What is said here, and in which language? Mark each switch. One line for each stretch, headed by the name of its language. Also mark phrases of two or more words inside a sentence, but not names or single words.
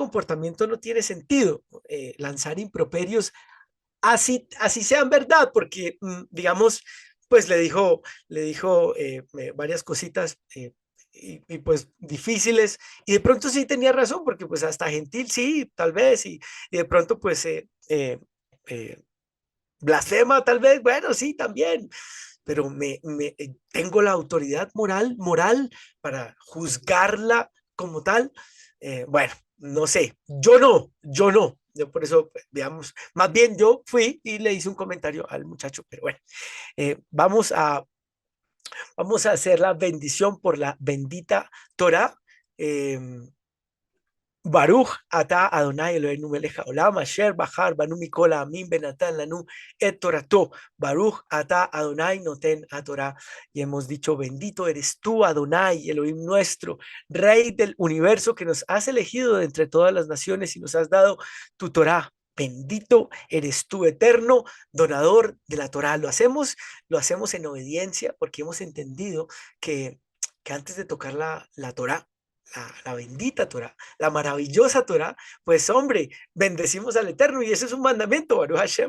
Spanish: comportamiento no tiene sentido, lanzar improperios, así sean verdad, porque digamos, pues le dijo varias cositas y pues difíciles, y de pronto sí tenía razón, porque pues hasta gentil sí, tal vez, y de pronto pues eh, blasfema tal vez, bueno, sí, también, pero tengo la autoridad moral para juzgarla como tal. Bueno, no sé, yo no. Yo por eso, pues, veamos, más bien yo fui y le hice un comentario al muchacho, pero bueno, vamos a hacer la bendición por la bendita Torah.
Hebrew: Eh, ברוך אתה אדוני אלוהינו מלך העולם אשר בחר בנו מכל העמים ונתן לנו את תורתו. ברוך אתה אדוני נותן התורה.
Spanish: Y hemos dicho, bendito eres tú, Adonai, Elohim nuestro, Rey del universo, que nos has elegido de entre todas las naciones y nos has dado tu Torah. Bendito eres tú, eterno donador de la Torah. Lo hacemos en obediencia porque hemos entendido que antes de tocar la Torah, la bendita Torah, la maravillosa Torah, pues hombre, bendecimos al Eterno y ese es un mandamiento,
Hebrew: ברוך השם.